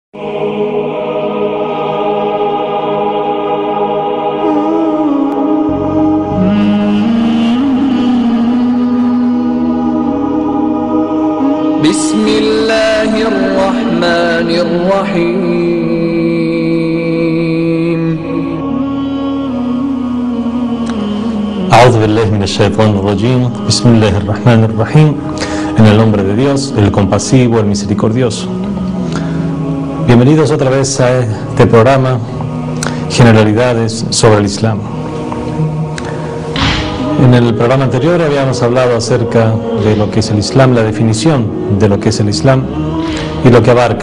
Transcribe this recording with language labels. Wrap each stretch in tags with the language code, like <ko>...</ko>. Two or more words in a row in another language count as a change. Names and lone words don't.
<ar>بسم الله الرحمن الرحيم. أعوذ بالله من الشيطان الرجيم. بسم الله الرحمن الرحيم.</ar> <es>En el nombre de Dios, el compasivo, el misericordioso. Bienvenidos otra vez a este programa, Generalidades sobre el Islam. En el programa anterior habíamos hablado acerca de lo que es el Islam, la definición de lo que es el Islam y lo que abarca.</es>